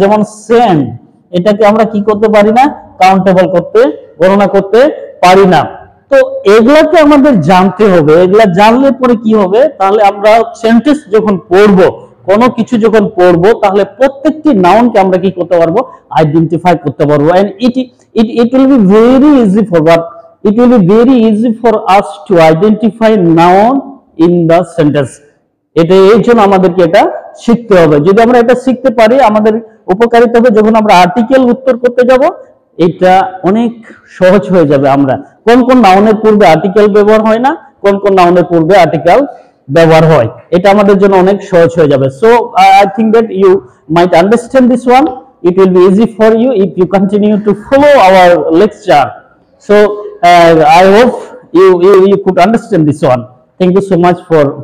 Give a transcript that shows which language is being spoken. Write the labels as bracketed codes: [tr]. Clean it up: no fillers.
[bn] যেমন সেন্ড, এটাকে আমরা কি করতে পারি না, কাউন্টেবল করতে, গণনা করতে পারি না। তো এগুলাকে আমাদের জানতে হবে। এগুলা জানলে পরে কি হবে, তাহলে আমরা সেন্টেন্স যখন পড়বো, কোনো কিছু যখন পড়বো, তাহলে প্রত্যেকটি নাউনকে আমরা কি করতে পারবো, আইডেন্টিফাই করতে পারবো। [en] And it will be very easy for what, it will be very easy for us to identify noun in the sentence. [bn] এটা এই জন্য আমাদেরকে এটা শিখতে হবে। যদি আমরা এটা শিখতে পারি আমাদের উপকারিতা হবে। যখন আমরা আর্টিকেল উত্তর করতে যাব, এটা অনেক সহজ হয়ে যাবে। আমরা কোন কোন নাউনের পূর্বে আর্টিকেল ব্যবহার হয় না, কোন কোন নাউনের পূর্বে আর্টিকেল ব্যবহার হয়, এটা আমাদের জন্য অনেক সহজ হয়ে যাবে। [en] So I think that you might understand this one. It will be easy for you if you continue to follow our lecture. So I hope you could understand this one. Thank you so much for